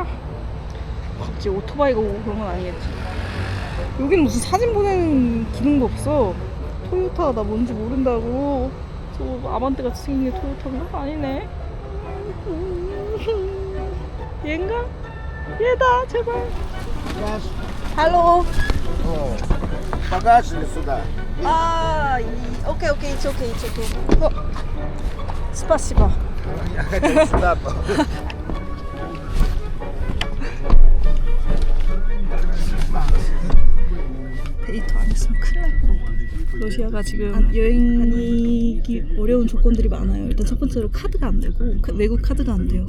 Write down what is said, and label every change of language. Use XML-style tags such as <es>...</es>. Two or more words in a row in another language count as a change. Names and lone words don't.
<ko>갑자기 오토바이가 오고 그런 건 아니겠지? 여기는 무슨 사진 보내는 기능도 없어. 토요타 나 뭔지 모른다고. 저 아반떼같이 생긴 게 토요타인가? 아니네. 얘인가? 얘다 제발. 할로.</ko> <ru>Багажник сюда.</ru> <en>오케이 it's okay. 스파시바.</en> <ru>Я хотел сюда.</ru> <ko>데이터 안 했으면 큰일 날 뻔. 러시아가 지금 여행 다니기 어려운 조건들이 많아요. 일단 첫 번째로 카드가 안 되고 외국 카드가 안 돼요.</ko>